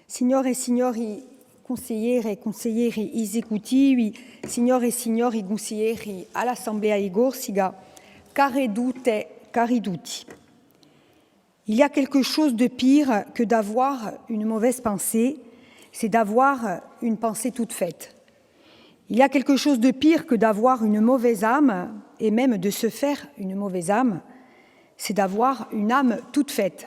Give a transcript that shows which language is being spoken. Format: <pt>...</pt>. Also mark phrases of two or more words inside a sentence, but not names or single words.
<it>Signore e signori consigliere e consiglieri esecutivi, signore e signori consiglieri all'Assemblea di Corsica, care tutti.</it> <fr>Il y a quelque chose de pire que d'avoir une mauvaise pensée, c'est d'avoir une pensée toute faite. Il y a quelque chose de pire que d'avoir une mauvaise âme, et même de se faire une mauvaise âme, c'est d'avoir une âme toute faite.</fr>